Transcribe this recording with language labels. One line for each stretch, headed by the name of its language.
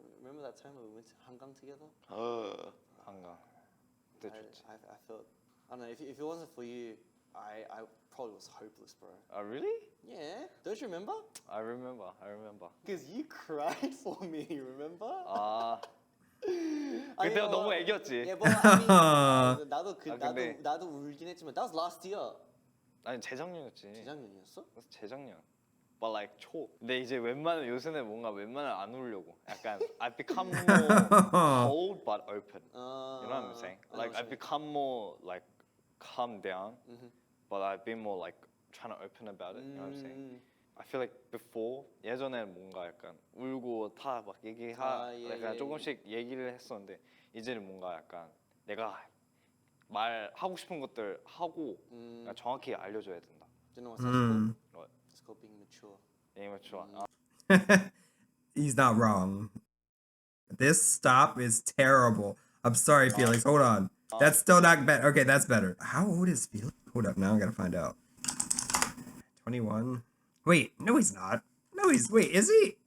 English: Remember that time we went to 한강 together?
Korean: 한강. 그때 좋지.
English: I felt I don't know if it wasn't for you, I probably was hopeless, bro. Really? Yeah, don't you remember? I remember. Because you cried for me, remember?
Korean: 아 그때가 너무 애기였지.
English: Yeah, but I mean,
Korean: 근데- 나도 울긴 했지만
English: that was last year.
Korean: 아니 재작년이었지. 재작년이었어? 그래서 재작년.
English: But like
Korean: 초. 근데 이제 요새는 뭔가 웬만하면 안 울려고.
English: 약간 I've become more cold but open. You know what I'm saying? Like I've become more like calm down, but I've been more like trying to open about it. You know what I'm saying? I feel like before
Korean: 예전에는 뭔가 약간 울고 다 막 약간 조금씩 얘기를 했었는데 이제는 뭔가 약간 내가 말하고 싶은 것들 하고 그냥 정확히 알려줘야 된다.
English: Do you know what's What? It's called being mature. Immature. He's not wrong. This stop is terrible. I'm sorry, Felix. Hold on. That's still not better. Okay, that's better. How old is Felix? Hold up. Now I gotta find out. 21. Wait, no, he's not. No, wait, is he?